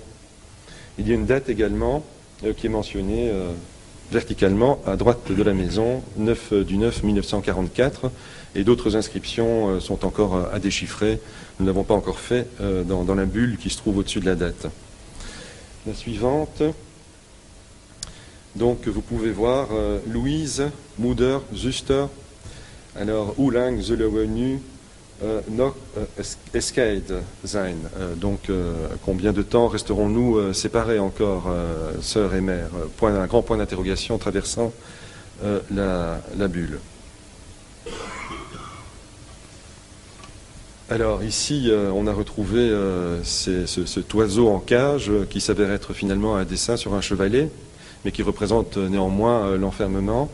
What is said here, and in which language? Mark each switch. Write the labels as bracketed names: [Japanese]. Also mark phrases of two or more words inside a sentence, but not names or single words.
[French] Il y a une date également qui est mentionnée verticalement à droite de la maison, 9 du 9 1944. Et d'autres inscriptions sont encore à déchiffrer. Nous ne l'avons pas encore fait dans la bulle qui se trouve au-dessus de la date. La suivante. Donc vous pouvez voir Louise, [Dutch] Moeder, Zuster. Alors, hoe lang zullen we nu noch gescheiden sein? [French] Donc, combien de temps resterons-nous séparés encore, sœurs et mères? Un grand point d'interrogation traversant la bulle. Alors ici, on a retrouvé cet oiseau en cage qui s'avère être finalement un dessin sur un chevalet, mais qui représente néanmoins l'enfermement.